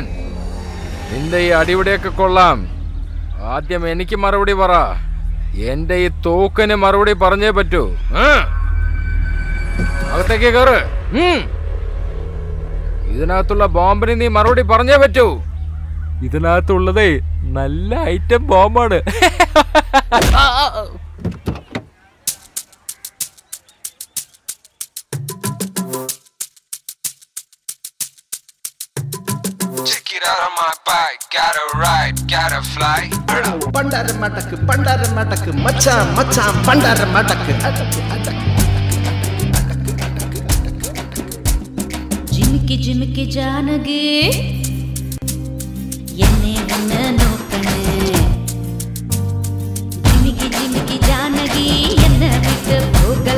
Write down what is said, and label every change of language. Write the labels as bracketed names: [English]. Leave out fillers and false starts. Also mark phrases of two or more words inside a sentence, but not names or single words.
[Malayalam] നിന്റെ ഈ അടിപൊളിയൊക്കെ കൊള്ളാം. ആദ്യം എനിക്ക് മറുപടി പറ. എന്റെ ഈ തോക്കിന് മറുപടി പറഞ്ഞേ പറ്റൂ. അകത്തേക്ക് കയറ്. ഇതിനകത്തുള്ള ബോംബിന് നീ മറുപടി പറഞ്ഞേ പറ്റൂ. ഇതിനകത്തുള്ളതേ നല്ല [English] item bomb. [Tamil] பண்டார மடக்கு மச்சான் மச்சான் பண்டார மடக்கு. [Malayalam] ജിമിക്കി ജിമിക്കി ജാനകി എന്നെ ഒന്ന് നോക്കണേ. ജിമിക്കി ജിമിക്കി ജാനകി എന്നെ വിട്ട് പോകല.